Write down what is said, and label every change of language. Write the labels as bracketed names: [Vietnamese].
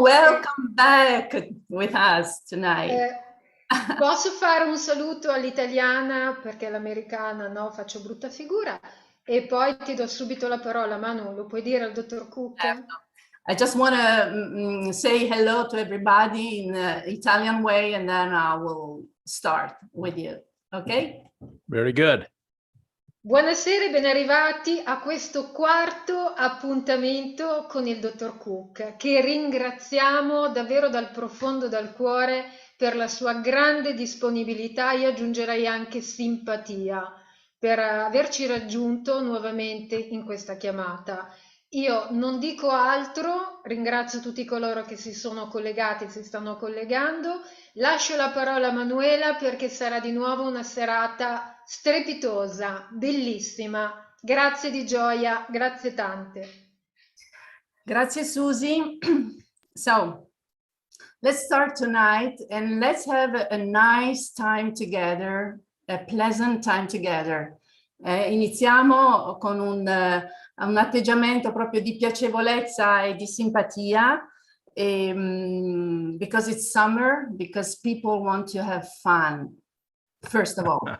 [English] Welcome back with us tonight. [Italian] Posso fare un saluto all'italiana perché l'americana no, faccio brutta figura e poi ti do subito la parola. Manu, lo puoi dire al dottor Cook? Certo. [English] I just want to say hello to everybody in the Italian way and then I will start with you. Okay? Very good. [Italian] Buonasera e ben arrivati a questo quarto appuntamento con il dottor Cook, che ringraziamo davvero dal profondo del cuore per la sua grande disponibilità, io aggiungerei anche simpatia, per averci raggiunto nuovamente in questa chiamata. Io non dico altro, ringrazio tutti coloro che si sono collegati e si stanno collegando. Lascio la parola a Manuela perché sarà di nuovo una serata strepitosa, bellissima. Grazie di gioia, grazie tante. Grazie Susie. [English] So, let's start tonight and let's have a nice time together, a pleasant time together. [Italian] Iniziamo con un atteggiamento proprio di piacevolezza e di simpatia, [English] because it's summer, because people want to have fun, first of all.